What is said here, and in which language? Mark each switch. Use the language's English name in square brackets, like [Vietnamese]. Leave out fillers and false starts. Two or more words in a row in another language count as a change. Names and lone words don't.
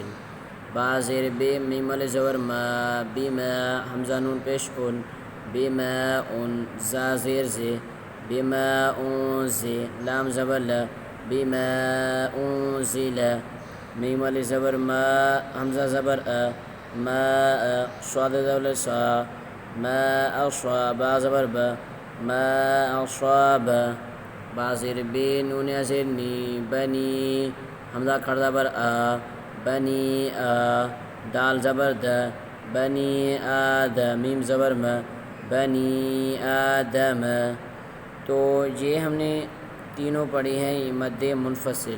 [Urdu] با زیر بے، میم علیہ زبر ما، بما، حمزہ نون پیش ان، بما ان، زا زیر زے، بما انزے، لام زبر لا، بما انزل، میم علیہ زبر ما، حمزہ زبر ا، ما، صاد زبر سا، ما اصاب، با زبر با، ما اصاب، با زیر بی، نون زیر نی، بنی، حمزہ کھڑا زبر آ، بنی آ، دال زبر د، بنی آدم، میم زبر م، بنی آدم۔ تو یہ ہم نے تینوں پڑھی ہیں، یہ مد منفصل۔